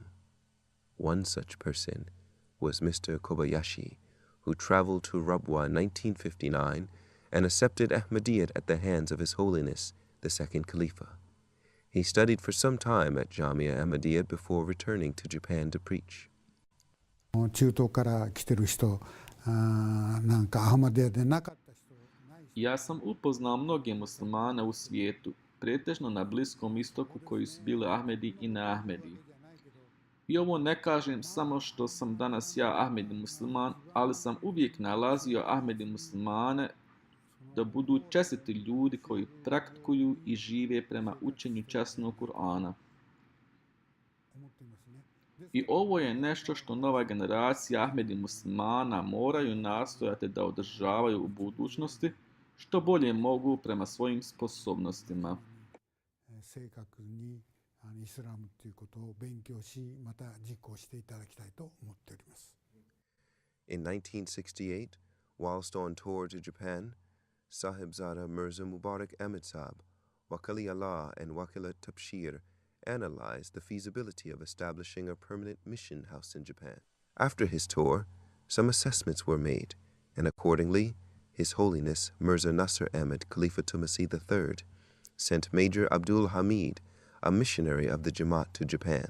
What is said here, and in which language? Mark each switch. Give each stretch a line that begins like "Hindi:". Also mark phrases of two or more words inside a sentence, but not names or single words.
English: One such person was Mr. Kobayashi, who traveled to Rabwa in 1959 and accepted Ahmadiyya at the hands of His Holiness, the second Khalifa. He studied for some time at Jamia Ahmadiyya before returning to Japan to preach.
Japanese: 中東から来てる人、なんかアハマディヤでなかった人ない人
Bosnian: Ja sam upoznao mnoge muslimane u svijetu, pretežno na Bliskom istoku koji su bili Ahmedi i na Ahmedi. I ovo ne kažem samo što sam danas ja Ahmedi musliman, ali sam uvijek nalazio Ahmedi muslimane da budu čestiti ljudi koji praktikuju i žive prema učenju časnog Kur'ana. I ovo je nešto što nova generacija Ahmedi muslimana moraju nastojati da održavaju u budućnosti, što bolje mogu prema svojim sposobnostima.
Japanese: 正確にイスラムということを勉強し、また実行していただきたいと思っております。
English: In 1968, whilst on tour to Japan, Sahibzada Mirza Mubarak Ahmed Saab, Wakili Allah and Wakila Tabshir analyzed the feasibility of establishing a permanent mission house in Japan. After his tour, some assessments were made, and accordingly, His Holiness Mirza Nasser Ahmed Khalifatul Masih III sent Major Abdul Hamid, a missionary of the Jamaat, to Japan.